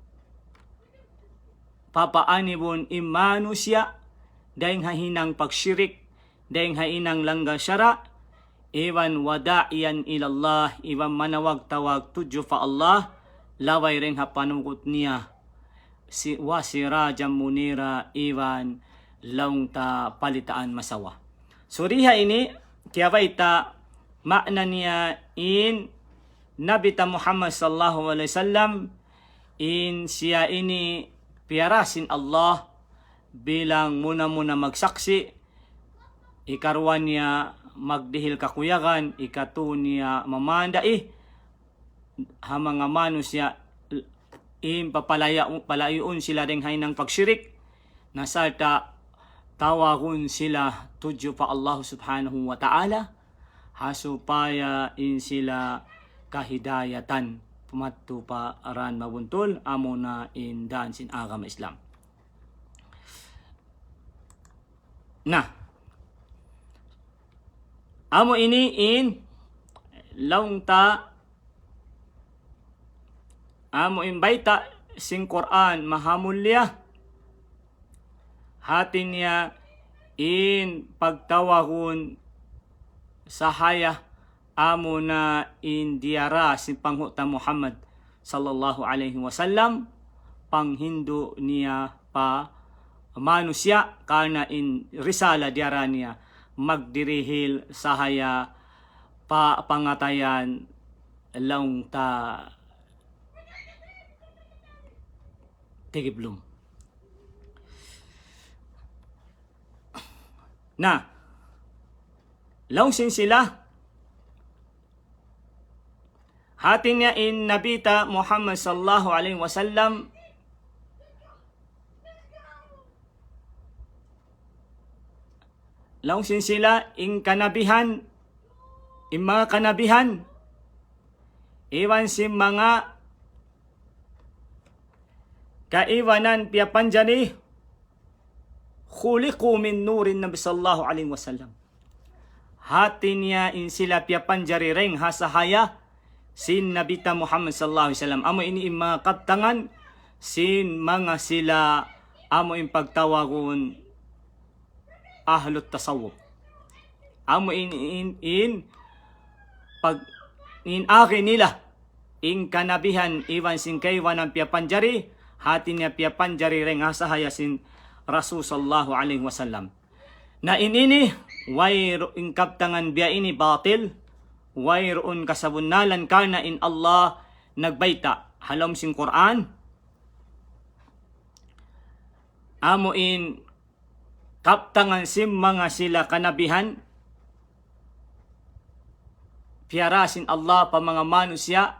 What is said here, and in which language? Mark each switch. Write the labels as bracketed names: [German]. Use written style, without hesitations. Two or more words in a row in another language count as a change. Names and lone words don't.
[Tausug] papaanibon imanusya dahing hahinang pagsyirik, dahing hainang langga syara, iwan [Arabic] وداعيا إلى الله, [Tausug] iwan manawag-tawag tudyo fa Allah, laway rin hapanukot niya, [Arabic] وسراجا منيرا, [Tausug] iwan laung ta palitaan masawa. So riha ini, kaya ta makna niya in Nabi ta Muhammad [Arabic] صلى الله عليه وسلم, [Tausug] in siya ini piyarasin Allah, bilang muna-muna magsaksi, ikaruan niya magdihil kakuyagan, ikatu niya mamandai, hamang manus niya palayuon sila ring hainang pagsyirik, nasalta tawagun sila tudyo pa Allah [Arabic] سبحانه وتعالى, [Tausug] hasupaya in sila kahidayatan, pumatto pa aran mabuntol, amo na in daan sin agama Islam. Nah, amo ini in laung ta amo in baita sing Quran mahamulya hati niya in pagtawahon sahaya amo na indiara si panghuta Muhammad [Arabic] صلى الله عليه وسلم [Tausug] panghindo niya pa manusia karena in risala diara niya magdirihil sahaya pa pangatayan laung ta tigiblum. Na laung sin sila hati niya in nabita Muhammad [Arabic] صلى الله عليه وسلم [Tausug] laung sin sila in kanabihan in mga kanabihan iwan si mga kaiwanan piyapanjani [Arabic] خلقوا من نور النبي صلى الله عليه وسلم. [Tausug] Hati niya in sila piyapanjari ring hasahaya sin nabita Muhammad [Arabic] صلى الله عليه وسلم. [Tausug] Amo ini mga kaptangan sin mga sila amo in pagtawagon [Arabic] أهل التصوف. [Tausug] Amo in pag in aki nila in kanabihan iwan sin kaiwan ang piyapanjari hati niya piyapanjari ring hasahaya sin Rasul [Arabic] صلى الله عليه وسلم. [Tausug] Na inini wayro in kaptangan biya ini batil wayroon kasabunalan karna in Allah nagbaita halam sin Quran amo in kaptangan sim mga sila kanabihan piarasin Allah pa mga manusia